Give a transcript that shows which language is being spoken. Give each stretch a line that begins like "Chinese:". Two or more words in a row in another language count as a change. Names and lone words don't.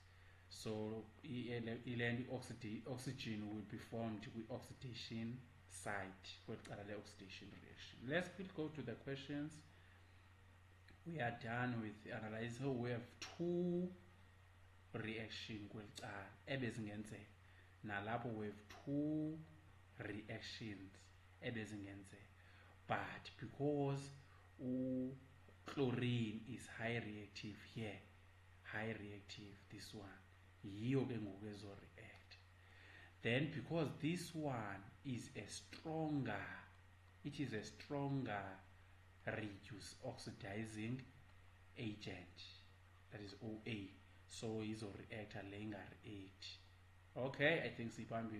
English: So oxygen will be formed with oxidation site, what are the oxidation reaction. Let's go to the questions. We are done with the analysis. So we have two reaction
Xhosa: kwelcala ebezingenzeka, nalapho
English: we have two reactions ebezingenzeka, but because chlorine is high reactive here, high reactive, this one
Xhosa: yiyo ke ngoku ezo-react.
English: Then because this one is a stronger, it is a stronger reduce oxidizing agent, that is OA, so
Xhosa: izo-reactor lenga-react.
English: Okay, I think siphambi.